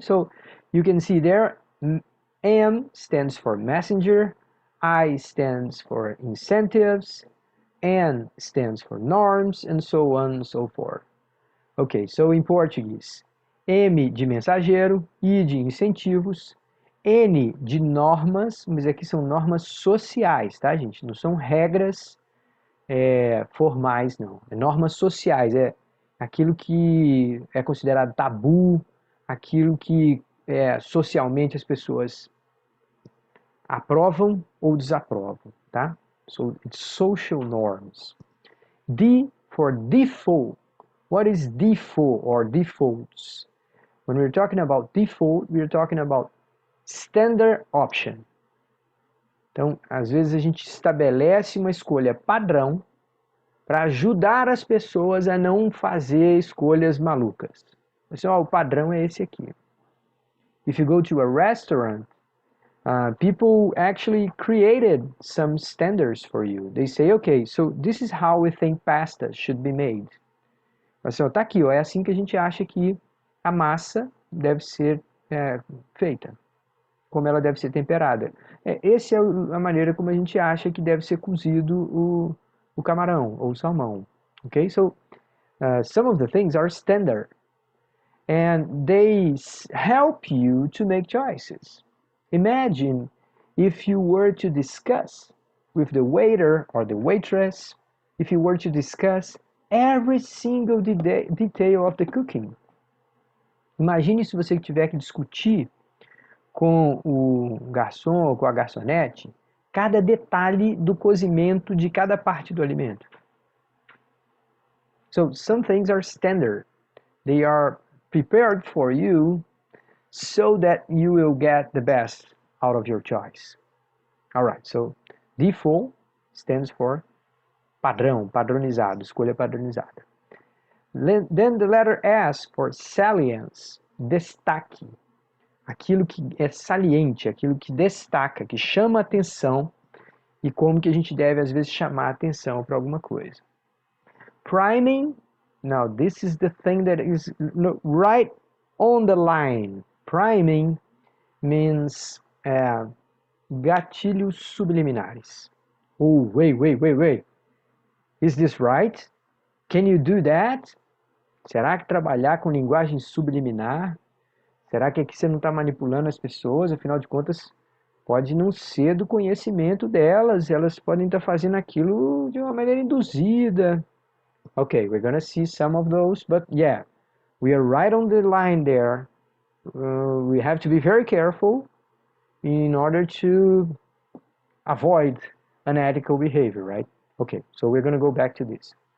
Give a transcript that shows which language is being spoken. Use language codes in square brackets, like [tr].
[en] So you can see there, M stands for messenger, I stands for incentives, N stands for norms, and so on and so forth. [pt] Ok, so em português, M de mensageiro, I de incentivos, N de normas, mas aqui são normas sociais, tá, gente? Não são regras formais, não. É normas sociais, é aquilo que é considerado tabu, aquilo que socialmente as pessoas aprovam ou desaprovam, tá? [en] So it's social norms. D for default. What is default or defaults? When we're talking about default, we're talking about standard option. [pt] Então, às vezes a gente estabelece uma escolha padrão para ajudar as pessoas a não fazer escolhas malucas. Assim, o padrão é esse aqui. [en] If you go to a restaurant, people actually created some standards for you. They say, okay, so this is how we think pasta should be made. [pt] Assim, tá aqui, ó, é assim que a gente acha que a massa deve ser feita, como ela deve ser temperada. Essa é a maneira como a gente acha que deve ser cozido o camarão ou o salmão. [en] Okay, so some of the things are standard and they help you to make choices. Imagine if you were to discuss with the waiter or the waitress, if you were to discuss every single detail of the cooking. Imagine se você tiver que discutir com o garçom ou com a garçonete cada detalhe do cozimento de cada parte do alimento. So some things are standard. They are prepared for you so that you will get the best out of your choice. Alright, so default stands for [pt] padrão, padronizado, escolha padronizada. [en] Then the letter S for salience, destaque. [pt] Aquilo que é saliente, aquilo que destaca, que chama atenção e como que a gente deve às vezes chamar atenção para alguma coisa. [en] Priming, now this is the thing that is right on the line. Priming means gatilhos subliminares. Oh, wait. Is this right? Can you do that? [pt] Será que trabalhar com linguagem subliminar? Será que aqui você não está manipulando as pessoas? Afinal de contas, pode não ser do conhecimento delas. Elas podem estar fazendo aquilo de uma maneira induzida. [en] Okay, we're gonna see some of those, but yeah, we are right on the line there. We have to be very careful in order to avoid unethical behavior, right? Okay, so we're gonna go back to this.